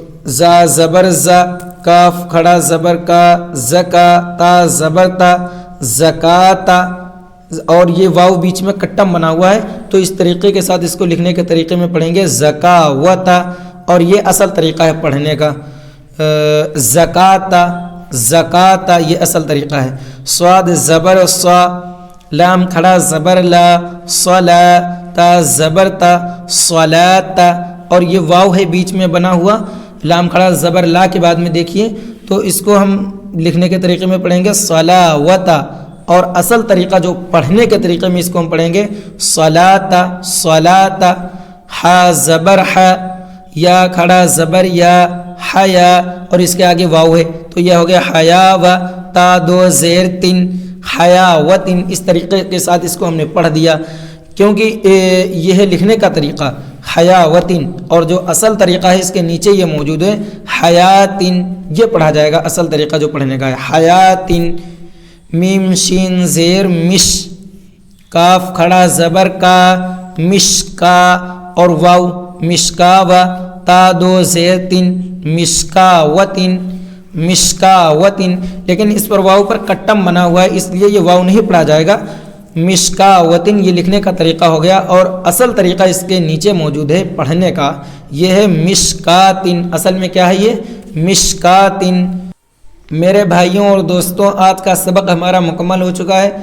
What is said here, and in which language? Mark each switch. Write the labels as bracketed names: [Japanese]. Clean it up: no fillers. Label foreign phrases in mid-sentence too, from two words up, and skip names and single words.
[Urdu] زا زبر زا کاف کھڑا زبر کا زکا تا زبر تا زکاتا اور یہ واو بیچ میں کٹم بنا ہوا ہے تو اس طریقے کے ساتھ اس کو لکھنے کے طریقے میں پڑھیں گے زکاوتا. اور یہ اصل طریقہ ہے پڑھنے کا زکاتا زکاتا یہ اصل طریقہ ہے. صاد زبر صا لام کھڑا زبر لا صلا تا زبر تا صلاتا اور یہ واو ہے بیچ میں بنا ہوا لام کھڑا زبر لا کے بعد میں دیکھیے تو اس کو ہم لکھنے کے طریقے میں پڑھیں گے صلاوتا. اور اصل طریقہ جو پڑھنے کے طریقے میں اس کو ہم پڑھیں گے صلاتا صلاتا. ہا زبر ہا یا کھڑا زبر یا حیا اور اس کے آگے واو ہے تو یہ ہو گیا حیا و تا دو زیر تن حیا و تن. اس طریقے کے ساتھ اس کو ہم نے پڑھ دیا کیونکہ یہ ہے لکھنے کا طریقہ حیا و تن اور جو اصل طریقہ ہے اس کے نیچے یہ موجود ہے حیاتن. یہ پڑھا جائے گا اصل طریقہ جو پڑھنے کا ہے حیاتن. میم شین زیر مش کاف کھڑا زبر کا مش کا اور واو مشکا و تا دو زیر تن مشکا وطن مشکا وطن. لیکن اس پر واو پر کٹم بنا ہوا ہے اس لیے یہ واو نہیں پڑھا جائے گا. مشکا وطن یہ لکھنے کا طریقہ ہو گیا اور اصل طریقہ اس کے نیچے موجود ہے پڑھنے کا یہ ہے مشکاتن. اصل میں کیا ہے یہ مشکاتن. میرے بھائیوں اور دوستوں آج کا سبق ہمارا مکمل ہو چکا ہے.